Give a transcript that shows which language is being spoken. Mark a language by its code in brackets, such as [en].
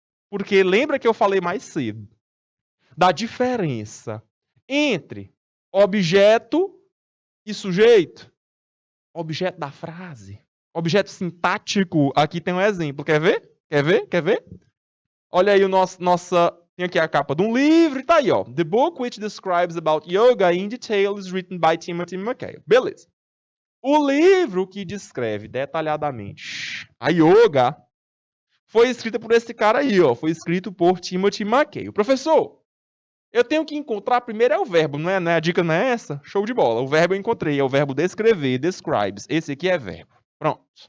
[pt] Porque lembra que eu falei mais cedo da diferença entre objeto e sujeito? Objeto da frase. Objeto sintático. Aqui tem um exemplo. Quer ver? Quer ver? Quer ver? Olha aí o nossa... Tem aqui a capa de um livro e tá aí, ó. [en] The book which describes about yoga in detail is written by Timothy McHale. [pt] Beleza. O livro que descreve detalhadamente a yoga foi escrito por esse cara aí, ó. Foi escrito por Timothy McHale. Professor, eu tenho que encontrar primeiro é o verbo, não é? A dica não é essa? Show de bola. O verbo eu encontrei, é o verbo descrever, describes. Esse aqui é verbo. Pronto.